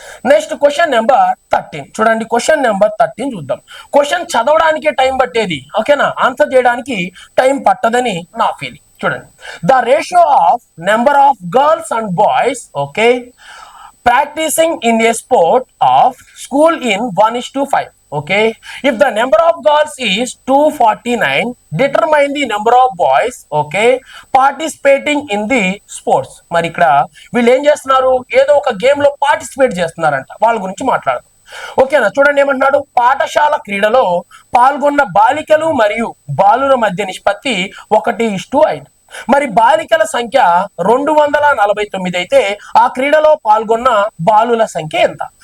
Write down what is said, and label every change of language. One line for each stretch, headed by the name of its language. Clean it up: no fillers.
Telugu: Next question number 13 చూడండి. Question number 13 చూద్దాం. Question చదవడానికే time పట్టేది, ఓకేనా, ఆన్సర్ చేయడానికి టైం పట్టదని నా ఫీలింగ్.
English: చూడండి, the ratio of number of girls and boys, okay, practicing in a sport of school in 1:5. Okay, if the number of girls is 249, determine the number of boys, okay, participating in the sports.
Telugu: మరి ఇక్కడ వీళ్ళు ఏం చేస్తున్నారు, ఏదో ఒక game లో participate చేస్తున్నారంట, వాళ్ళ గురించి మాట్లాడదాం. ఓకేనా, చూడండి ఏమంటున్నాడు, పాఠశాల క్రీడలో పాల్గొన్న బాలికలు మరియు బాలుర మధ్య నిష్పత్తి 1:5. మరి బాలికల సంఖ్య 249 అయితే ఆ క్రీడలో పాల్గొన్న బాలుల సంఖ్య ఎంత?